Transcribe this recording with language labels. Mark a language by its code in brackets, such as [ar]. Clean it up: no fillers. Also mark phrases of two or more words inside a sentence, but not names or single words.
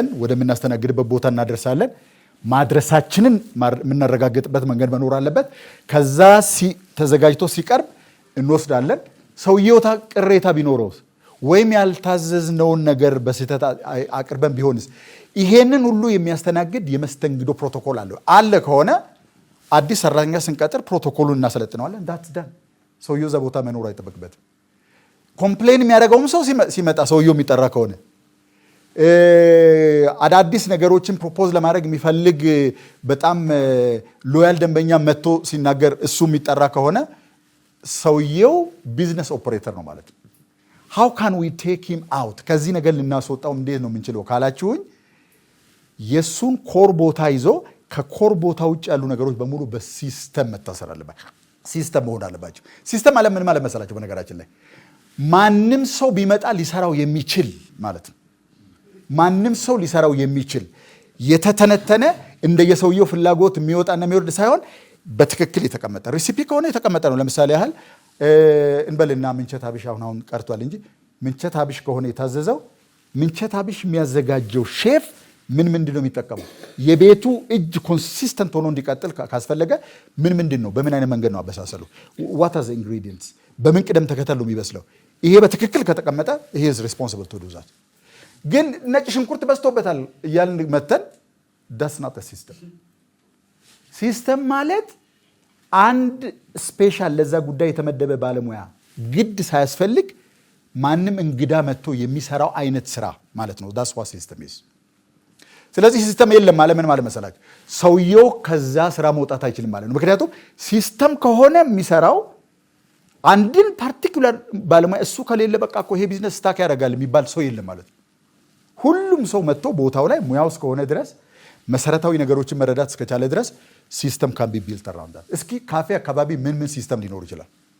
[am] ወደምናስተናግድበት ቦታ እናደርሳለን። ማድረሳችንን የምናረጋግጥበት መንገድ መኖር አለበት። ከዛ ተዘጋጅቶ ሲቀርብ እንወስዳለን። ሰውየው ቅሬታ ቢኖረው ወይም ያልታዘዝነውን ነገር በስህተት አቅርበን ቢሆንስ ይሄንን ሁሉ የሚያስተናግድ የመስተንግዶ ፕሮቶኮል አለ ከሆነ አዲስ ሰራተኛ ስንቀጥር ፕሮቶኮሉን እናሰለጥነዋለን። [en] that's done። [am] ሰውየው እዛ ቦታ መኖር አይጠበቅበትም። ኮምፕሌን የሚያደርገውም ሰው ሲመጣ ሰውየው የሚጠራ ከሆነ አዳዲስ ነገሮችን ፕሮፖዝ ለማድረግ የሚፈልግ በጣም ሎያል ደንበኛ መጥቶ ሲናገር እሱ የሚጠራ ከሆነ ሰውየው [en] business operator [am] ነው ማለት ነው። [en] how can we take him out [am] ከዚህ ነገር ልናስወጣው እንዴት ነው የምንችለው ካላችሁኝ የሱን ኮር ቦታ ይዞ ከኮር ቦታ ውጭ ያሉ ነገሮች በሙሉ በሲስተም መታሰር አለባቸው። ሲስተም መሆን አለባቸው። ሲስተም አለ ምን ማለት መሰላችሁ? በነገራችን ላይ ማንም ሰው ቢመጣ ሊሰራው የሚችል ማለት ነው። ማንም ሰው ሊሰራው የሚችል የተተነተነ እንደየሰውየው ፍላጎት የሚወጣና የሚወርድ ሳይሆን በትክክል የተቀመጠ ሪሲፒ ከሆነ የተቀመጠ ነው። ለምሳሌ ያህል እንበልና ምንቸት አብሽ አሁን ቀርቷል እንጂ ምንቸት አብሽ ከሆነ የታዘዘው ምንቸት አብሽ የሚያዘጋጀው ሼፍ ምንድን ነው የሚጠቀመው? የቤቱ እጅ ኮንሲስተንት ሆኖ እንዲቀጥል ካስፈለገ ምንድን ነው በምን አይነት መንገድ ነው አበሳሰሉ? [en] what are the ingredients [am] በምን ቅደም ተከተል ነው የሚበስለው? ይሄ በትክክል ከተቀመጠ [en] he is responsible to do that። [am] ግን ነጭ ሽንኩርት በዝቶበታል እያልን መተን [en] that's not a system። [am] ሲስተም ማለት አንድ ስፔሻል ለዛ ጉዳይ የተመደበ ባለሙያ ግድ ሳያስፈልግ ማንም እንግዳ መጥቶ የሚሰራው አይነት ስራ ማለት ነው። [en] that's what system is። [am] ስለዚህ ሲስተም የለም ማለት ምን ማለት መሰላችሁ? ሰውየው ከዛ ስራ መውጣት አይችልም ማለት ነው። ምክንያቱም ሲስተም ከሆነ የሚሰራው አንድን ፓርቲኩላር ባለሙያ እሱ ከሌለ በቃ እኮ ይሄ [en] business stuck [am] ያደርጋል የሚባል ሰው የለም ማለት ነው። ሁሉም ሰው መጥቶ ቦታው ላይ ሙያው እስከሆነ ድረስ መሰረታዊ ነገሮችን መረዳት እስከቻለ ድረስ [en] system can be built around that። [am] እስኪ ካፌ አካባቢ ምን ሲስተም ሊኖር ይችላል?